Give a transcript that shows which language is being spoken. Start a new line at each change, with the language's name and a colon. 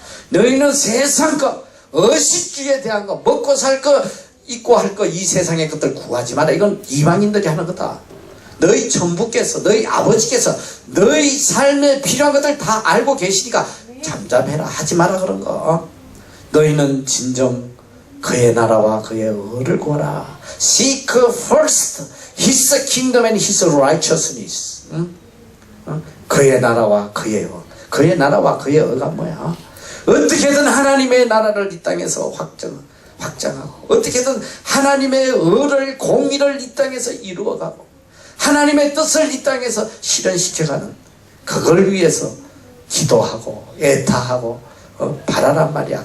Korean: 너희는 세상 것, 의식주의에 대한 것, 먹고 살 것, 입고 할 것, 이 세상의 것들 구하지 마라. 이건 이방인들이 하는 거다. 너희 천부께서, 너희 아버지께서 너희 삶에 필요한 것들 다 알고 계시니까 잠잠해라, 하지 마라 그런 거. 너희는 진정 그의 나라와 그의 의를 구하라.
English: Seek first His kingdom and His righteousness.
Korean: 그의 나라와 그의 의. 그의 나라와 그의 의가 뭐야? 어떻게든 하나님의 나라를 이 땅에서 확장하고, 어떻게든 하나님의 의를, 공의를 이 땅에서 이루어가고, 하나님의 뜻을 이 땅에서 실현시켜가는, 그걸 위해서 기도하고 애타하고 바라란 말이야.